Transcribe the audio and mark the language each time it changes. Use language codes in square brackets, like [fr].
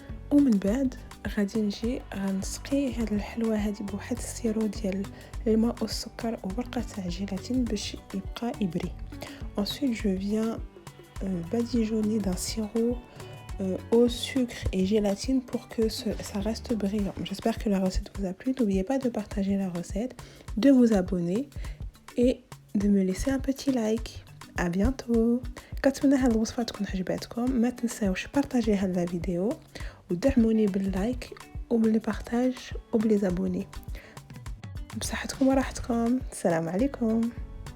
[ar] ومن بعد غادي نجي غنسقي هاد الحلوه هادي بواحد السيرو ديال الماء والسكر وورقه تاع جيلاتين باش يبقى يبري. [fr] Ensuite je viens badigeonner d'un sirop au sucre et gélatine pour que ça reste brillant. J'espère que la recette vous a plu. N'oubliez pas de partager la recette, de vous abonner et de me laisser un petit like. À bientôt. [ar] كتمنى هاد الوصفه تكون عجبتكم. ما تنساوش بارطاجي هاد لا فيديو ودعموني باللايك وبالبارطاج وبالابوني. بصحتكم وراحتكم. السلام عليكم.